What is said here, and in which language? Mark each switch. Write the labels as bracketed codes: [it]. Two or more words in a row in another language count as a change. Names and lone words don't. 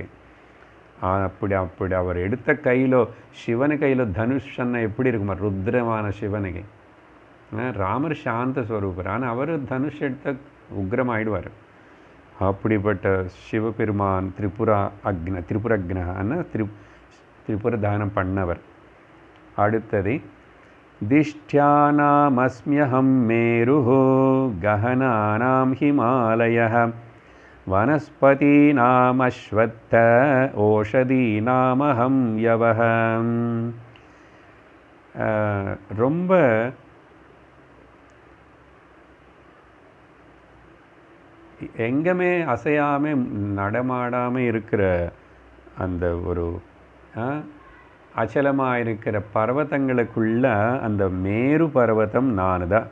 [ta] அப்படி அவர் எடுத்த கையில் சிவனு கையில் தனுஷன்னா எப்படி இருக்குமா, ருத்ரமான சிவனுக்கு. ராமர் சாந்த ஸ்வரூபர், ஆனால் அவர் தனுஷ் எடுத்த உக்ரமாயிடுவார். அப்படிப்பட்ட சிவபெருமான் திரிபுரக்னா திரிபுர தானம் பண்ணவர். [sa] அடுத்தது दिष्ट्यानामस्म्यहं मेरुः गहनानां हिमालयः वनस्पतीनामश्वत्थ ओषधीनामहं यवः. [ta] ரொம்ப எங்கேயுமே அசையாமல் நடமாடாமல் இருக்கிற அந்த ஒரு அச்சலமாக இருக்கிற பர்வதங்களுக்குள்ள அந்த மேரு பர்வதம் நான் தான்.